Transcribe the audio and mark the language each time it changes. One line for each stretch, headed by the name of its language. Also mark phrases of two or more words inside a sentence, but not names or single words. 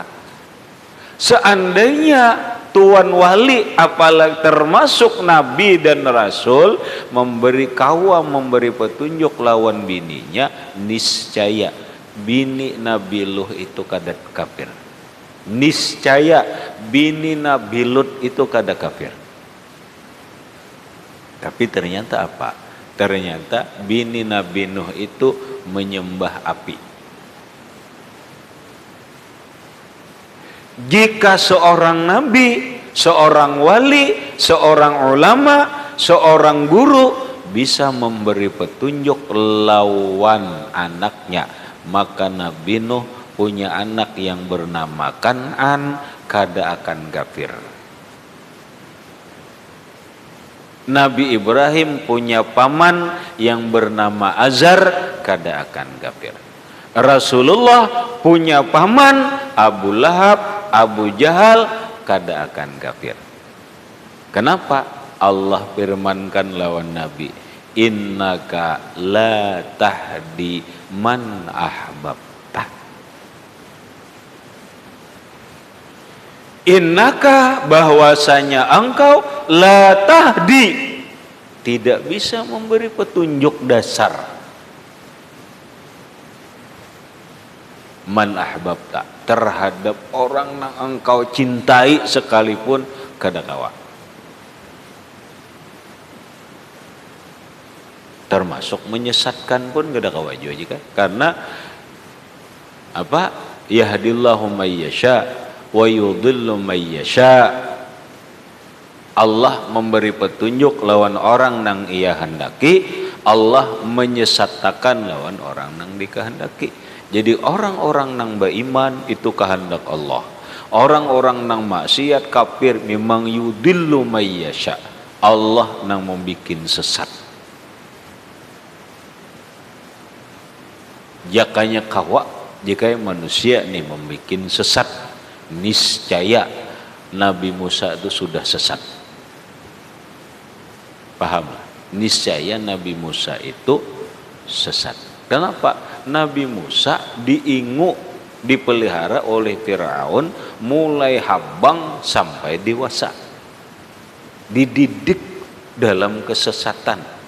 Indonesian: Seandainya tuan wali apalagi termasuk nabi dan rasul memberi petunjuk lawan bininya, niscaya bini Nabi Luh itu kada kafir. Niscaya bini Nabi Lut itu kada kafir. Tapi ternyata apa? Ternyata bini Nabi Nuh itu menyembah api. Jika seorang nabi, seorang wali, seorang ulama, seorang guru bisa memberi petunjuk lawan anaknya, maka Nabi Nuh punya anak yang bernama Kan'an, kada akan kafir. Nabi Ibrahim punya paman yang bernama Azar, kada akan kafir. Rasulullah punya paman Abu Lahab, Abu Jahal, kada akan kafir. Kenapa? Allah firmankan lawan Nabi,
Arabic: innaka la tahdi man ahbabta.
Indonesian: Innaka, bahwasanya engkau,
Arabic: la tahdi,
Indonesian: tidak bisa memberi petunjuk dasar,
Arabic: man ahbabta,
Indonesian: terhadap orang yang engkau cintai sekalipun kada kawa. Termasuk menyesatkan pun kada kawa juga, karena apa?
Arabic: Yahdillahu may yasha wa yudhillu may yasha.
Indonesian: Allah memberi petunjuk lawan orang nang ia hendaki, Allah menyesatkan lawan orang nang dikehendaki. Jadi orang-orang nang beriman itu kehendak Allah. Orang-orang nang maksiat kafir memang
Arabic: yudhillu may yasha.
Indonesian: Allah nang membikin sesat. Jakanya kawa, jika manusia nih membikin sesat, niscaya Nabi Musa itu sudah sesat. Paham? Niscaya Nabi Musa itu sesat. Kenapa? Nabi Musa dipelihara oleh Firaun mulai habang sampai dewasa, dididik dalam kesesatan.